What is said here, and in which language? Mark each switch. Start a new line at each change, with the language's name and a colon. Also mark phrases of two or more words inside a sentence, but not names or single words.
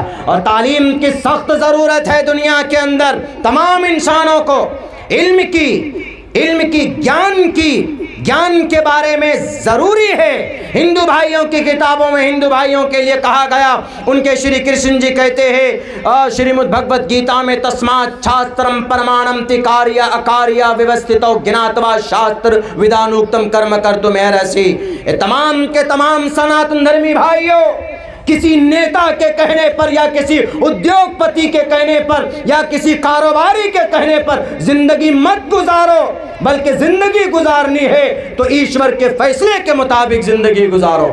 Urdu: اور تعلیم کی سخت ضرورت ہے دنیا کے اندر تمام انسانوں کو، علم کی گیان کے بارے میں ضروری ہے۔ ہندو بھائیوں کی کتابوں میں ہندو بھائیوں کے لیے کہا گیا، ان کے شری کرشن جی کہتے ہیں شریمد بھگوت گیتا میں،
Sanskrit: तस्मात् शास्त्रम् प्रमाणम् तकार्य अकार्य व्यवस्थितौ ज्ञात्वा शास्त्र विधानोक्तम् कर्म कर्तुम् अर्हसि.
Urdu: تمام کے تمام سناتن دھرمی بھائیوں، کسی نیتا کے کہنے پر یا کسی ادیوگ پتی کے کہنے پر یا کسی کاروباری کے کہنے پر زندگی مت گزارو، بلکہ زندگی گزارنی ہے تو ایشور کے فیصلے کے مطابق زندگی گزارو۔